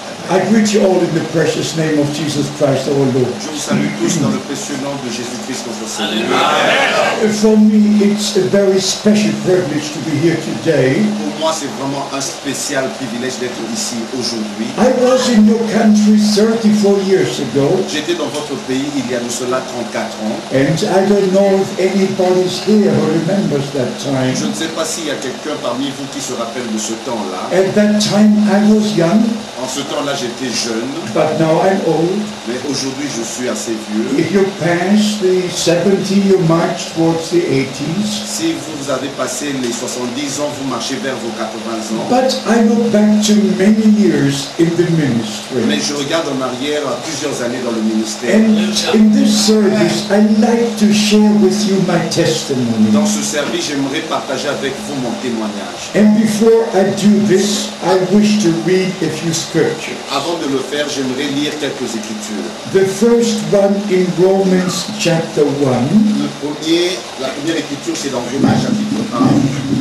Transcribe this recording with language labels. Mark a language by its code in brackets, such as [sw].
[en] I greet you all in the precious name of Jesus Christ our Lord. [fr] Je vous salue tous dans le précieux nom de Jésus-Christ notre Seigneur. [en] For me, it's a very special privilege to be here today. [fr] Pour moi, c'est vraiment un spécial privilège d'être ici aujourd'hui. [en] I was in your country 34 years ago. [fr] J'étais dans votre pays il y a de cela 34 ans. [en] And I don't know if anybody's here who remembers that time. [fr] Je ne sais pas s'il y a quelqu'un parmi vous qui se rappelle de ce temps-là. [en] At that time I was young. [fr] En ce temps-là, j'étais jeune. [en] But now I'm old. [fr] Mais aujourd'hui, je suis assez vieux. [en] If you pass the 70, you march towards the 80s. [fr] Si vous avez passé les 70 ans, vous marchez vers vos 80 ans. [en] But I look back to many years in the ministry. [fr] Mais je regarde en arrière à plusieurs années dans le ministère. [en] And in this service, I like to share with you my testimony. [fr] Dans ce service, j'aimerais partager avec vous mon témoignage. [en] And before I do this, I wish to read a few scriptures. [fr] Avant de le faire, j'aimerais lire quelques écritures. [en] The first one in Romans chapter 1. [fr] La première écriture, c'est dans Romains chapitre 1.